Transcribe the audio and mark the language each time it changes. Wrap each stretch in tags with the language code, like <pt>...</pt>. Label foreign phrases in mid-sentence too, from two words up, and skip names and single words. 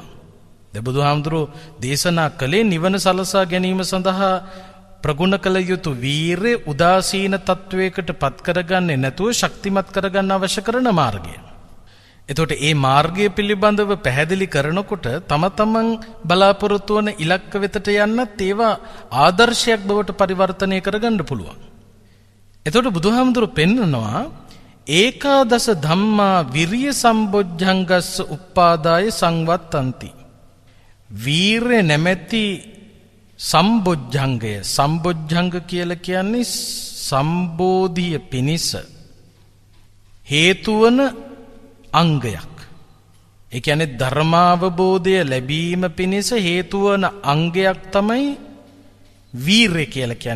<si>දැන් බුදුහාමුදුරුවෝ දේශනා කළේ නිවන සලසා ගැනීම සඳහා ප්‍රගුණ කළ යුතු වීරය උදාසීන තත්වයකට පත් කරගන්නේ නැතුව ශක්තිමත් කරගන්න අවශ්‍ය කරන මාර්ගය. එතකොට ඒ මාර්ගය පිළිබඳව පැහැදිලි කරනකොට තම තමන් බලාපොරොත්තු වන ඉලක්ක වෙතට යන්නත් ඒවා ආදර්ශයක් බවට පරිවර්තනය කරගන්න පුළුවන්. එතකොට බුදුහාමුදුරුවෝ පෙන්නනවා</si> <pi>ඒකාදස ධම්මා විරිය සම්බොජ්ජංගස්ස උප්පාදාය සංවත්තಂತಿ.</pi> <si>වීරය නැමැති සම්බොජ්ජංගය, සම්බොජ්ජංග කියලා කියන්නේ සම්බෝධිය පිණිස හේතු වන අංගයක්. ඒ කියන්නේ ධර්මාවබෝධය ලැබීම පිණිස හේතු වන අංගයක් තමයි වීරය කියලා කියන්නේ.</si>